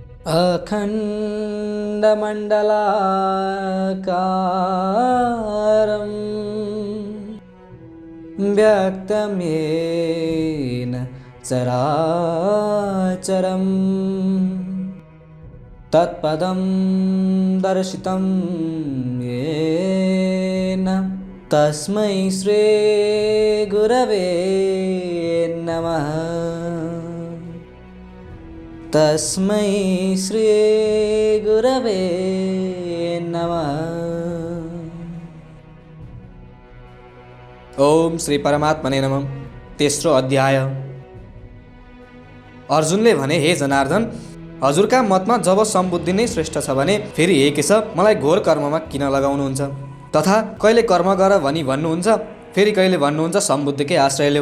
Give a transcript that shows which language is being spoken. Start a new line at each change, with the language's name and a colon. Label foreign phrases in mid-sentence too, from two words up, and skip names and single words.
Sanskrit: अखण्डमण्डलाकारं व्यक्तं येन चराचरं तत्पदं दर्शितं येन तस्मै श्री गुरवे नमः। तस्मै श्री गुरवे नमः। ओम श्री परमात्मने नमः।
Nepali: तेस्रो अध्याय। अर्जुनले भने, हे जनार्दन, हजुरका मतमा जब सम्बुद्धि नै श्रेष्ठ छ भने फेरि एक छ मलाई घोर कर्ममा किन लगाउनुहुन्छ? तथा कहिले कर्म गर भनी भन्नुहुन्छ, फेरि कहिले भन्नुहुन्छ सम्बुद्धिकै आश्रय ल्याऊ।